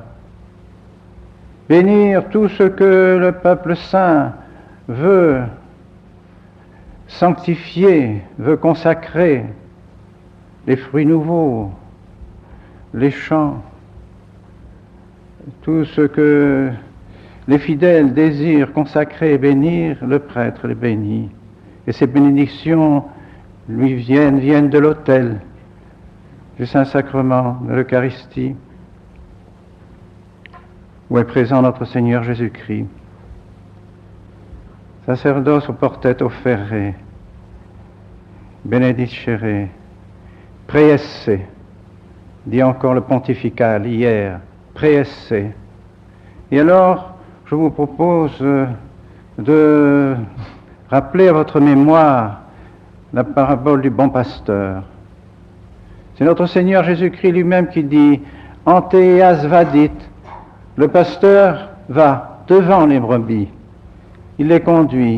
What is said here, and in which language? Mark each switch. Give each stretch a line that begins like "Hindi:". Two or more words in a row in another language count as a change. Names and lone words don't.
French: Bénir tout ce que le peuple saint veut sanctifier, veut consacrer, les fruits nouveaux, les chants, tout ce que les fidèles désirent consacrer et bénir, le prêtre les bénit. Et ces bénédictions lui viennent de l'autel, du Saint-Sacrement, de l'Eucharistie, où est présent notre Seigneur Jésus-Christ.
Latin: Sacerdos portet offerre, benedicere, praeesse,
French: dit encore le pontifical hier, praeesse. Et alors, je vous propose de rappeler à votre mémoire la parabole du bon pasteur. C'est notre Seigneur Jésus-Christ lui-même qui dit «
Latin: Anteas vadit
French: », le pasteur va devant les brebis, il les conduit.